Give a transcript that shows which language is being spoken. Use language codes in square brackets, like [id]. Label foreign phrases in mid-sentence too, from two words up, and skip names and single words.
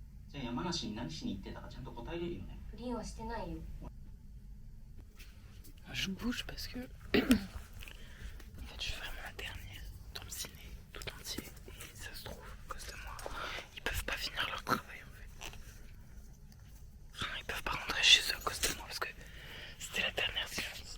[ja] じゃあ山梨に何しに行ってたかちゃんと答えれるよね。不倫はしてないよ。 [fr] Je bouge parce que en fait je suis vraiment la dernière dans le ciné tout entier et ça se trouve à cause de moi ils peuvent pas finir leur travail en fait. Enfin, ils peuvent pas rentrer chez eux à cause de moi parce que c'était la dernière séance.